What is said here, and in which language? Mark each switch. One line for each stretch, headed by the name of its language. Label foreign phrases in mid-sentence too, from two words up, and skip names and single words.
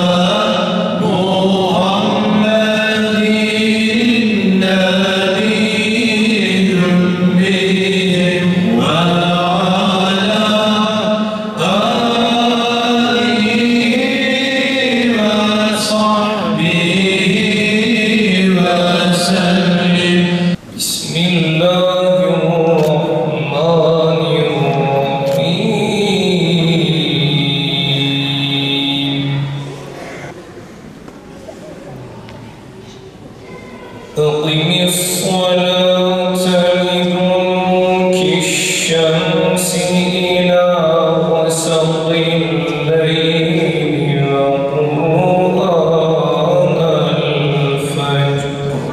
Arabic: محمد النبي الأمي وعلى آله وصحبه وسلم. أقم الصلاة لدلوك الشمس إلى غسق الليل وقرآن الفجر